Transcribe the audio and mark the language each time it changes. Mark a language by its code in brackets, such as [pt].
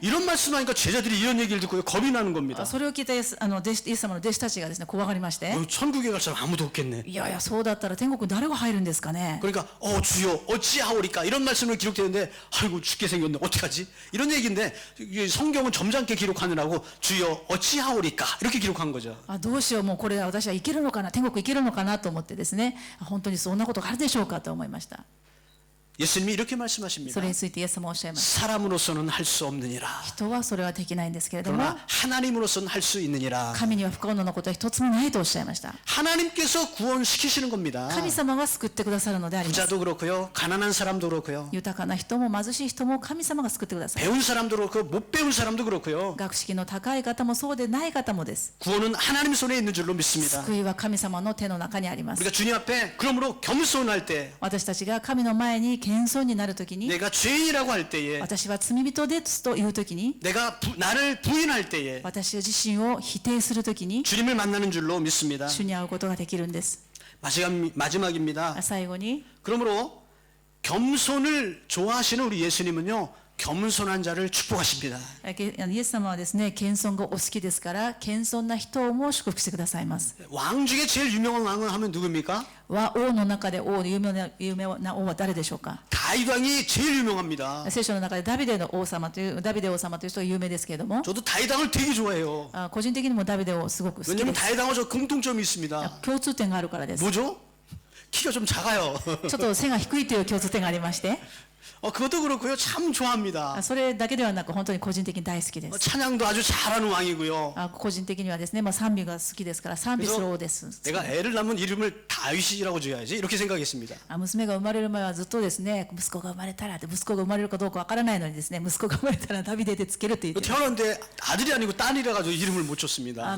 [ko] 이런 말씀하니까 제자들이 이런 얘기를 듣고 겁이 나는 겁니다. [ja] それを聞いたイエス様の弟子たちがですね怖がりまして、 [ko] 천국에 갈 사람 아무도 없겠네. [ja] いやいやそうだったら天国誰が入るんですかね。 [ko] 그러니까 주여 어찌하오리까 이런 말씀으로 기록되는데 아이고 죽게 생겼네 어떡하지 이런 얘기인데 성경은 점잖게 기록하느라고 주여 어찌하오리까 이렇게 기록한 거죠. [ja] どうしようもうこれ私は行けるのかな天国行けるのかなと思ってですね本当にそんなことがあるでしょうかと思いました。 [ko] 예수님이 이렇게 말씀하십니다. [ja] それについてイエス様はおっしゃいました。 [ko] 사람으로서는 할 수 없느니라. [ja] 人はそれはできないんですけれども [ko] 그러나 하나님으로서는 할 수 있느니라. [ja] 神には不可能なことは一つもないとおっしゃいました。 [ko] 하나님께서 구원시키시는 겁니다. [ja] 神様が救ってくださるのであります。 [ko] 부자도 그렇고요. 가난한 사람도 그렇고요. [ja] 豊かな人も貧しい人も神様が救ってください。 [ko] 배운 사람도 그렇고 못 배운 사람도 그렇고요. [ja] 学識の高い方もそうでない方もです。 [ko] 구원은 하나님 손에 있는 줄로 믿습니다. [ja] 救いは神様の手の中にあります。 [ko] 우리가 주님 앞에 그러므로 겸손할 때 [ja] 私たちが神の前に謙遜になるときに [ko] 내가 죄인이라고 할 때에 [ja] 私は罪人ですというときに [ko] 내가 나를 부인할 때에 [ja] 私自身を否定するときに [ko] 주님을 만나는 줄로 믿습니다. [ja] 主に会うことができるんです。 [ko] 마지막입니다. [ja] 最後に [ko] 그러므로 겸손을 좋아하시는 우리 예수님은요. 겸손한 자를 축복하십니다. [ja] イエス様はですね謙遜がお好きですから謙遜な人をも祝福してくださいます。 [ko] 왕 중에 제일 유명한 왕은 하면 누굽니까? [ja] 王の中で有名な王は誰でしょうか。 [ko] 다윗 왕이 제일 유명합니다. [ja] 聖書の中でダビデ王様という人が有名ですけれども [ko] 저도 다윗 왕을 되게 좋아해요. [ja] 個人的にもダビデ王すごく好き [ko] 왜냐면 [ja] です。 [ko] 다윗 왕과 저 공통점이 있습니다. [ja] 共通点があるからです。 [ko] 뭐죠? 키가 좀 작아요. [ja] ちょっと背が低いという共通点がありまして [ko] 그것도 그렇고요. 참 좋아합니다. [ja] それだけではなく本当に個人的に大好きです。 [ko] 찬양도 아주 잘하는 왕이고요. [ja] 個人的にはですね、賛美が好きですから賛美する王です。 [ko] 내가 애를 낳으면 이름을 다윗이라고 줘야지 이렇게 생각했습니다. [ja] 娘が生まれる前はずっとですね息子が生まれたらって息子が生まれるかどうかわからないのにですね息子が生まれたらダビデでつけるって言って [ko] 태어났는데 아들이 아니고 딸이라 가지고 이름을 못 줬습니다.